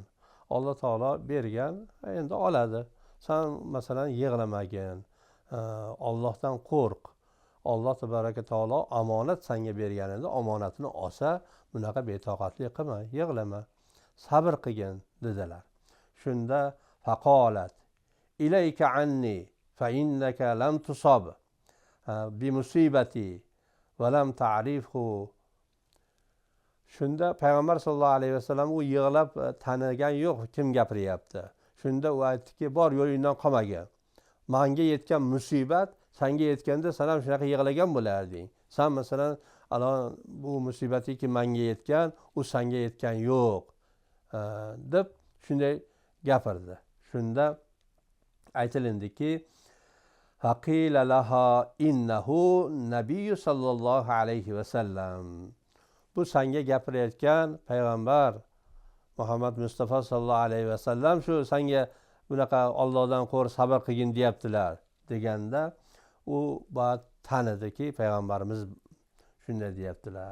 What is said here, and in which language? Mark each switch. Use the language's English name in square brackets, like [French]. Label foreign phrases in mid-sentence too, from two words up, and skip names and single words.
[Uzbek] Alloh taolo bergan, endi oladi. Sen masalan yig'lamagin, Allohdan qo'rq. [Arabic] الله تبارك وتعالى [Uzbek] omonat senga bergan edi, omonatini olsa bunaqa betoqatlik qilma, yig'lama, sabr qilgin dedilar. [Arabic] Shunda فقالت إليك عني فإنك لم تصب بمصيبتي ولم تعرفه. [Uzbek] Shunda payg'ambar [Arabic] صلى الله عليه وسلم [Uzbek] u yig'lab tanigan yo'q, kim gapiryapti. Shunda u aytdiki, bor yo'lingdan qolmagin. Menga yetgan musibat senga yetganda sen ham shunaqa yig'lagan bo'larding. Sen masalan bu musibatiki menga yetgan, u senga yetgan yo'q deb shunday gapirdi. Shunda aytilindiki, [Arabic] فقيل لها إنه نبي صلى الله عليه وسلم. [Uzbek] Bu senga gapirayotgan payg'ambar Muhammad Mustafa [Arabic] صلى الله عليه وسلم [Uzbek] shu senga bunaqa Allohdan qo'rq, sabr qilgin deyaptilar deganda u ba'd tanidiki payg'ambarimiz shunday deyaptilar.